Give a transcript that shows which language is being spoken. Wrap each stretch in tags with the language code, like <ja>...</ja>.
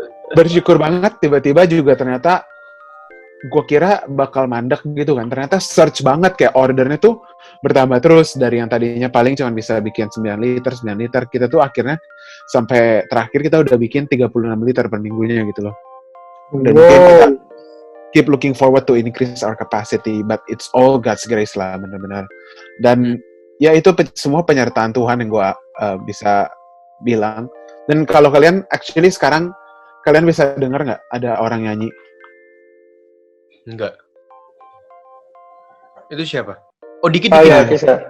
<id>Bersyukur banget, tiba-tiba juga ternyata gue kira bakal mandek gitu kan, ternyata search banget, kayak ordernya tuh bertambah terus, dari yang tadinya paling cuma bisa bikin 9 liter, kita tuh akhirnya sampai terakhir kita udah bikin 36 liter per minggunya gitu loh.</id> <en>Dan kita keep looking forward to increase our capacity, but it's all God's grace lah, benar-benar.</en> <id>Dan ya itu semua penyertaan Tuhan yang gue bisa bilang. Dan kalau kalian actually sekarang kalian bisa dengar nggak ada orang nyanyi? Enggak. Itu siapa? Oh, dikit. Ya, bisa.</id>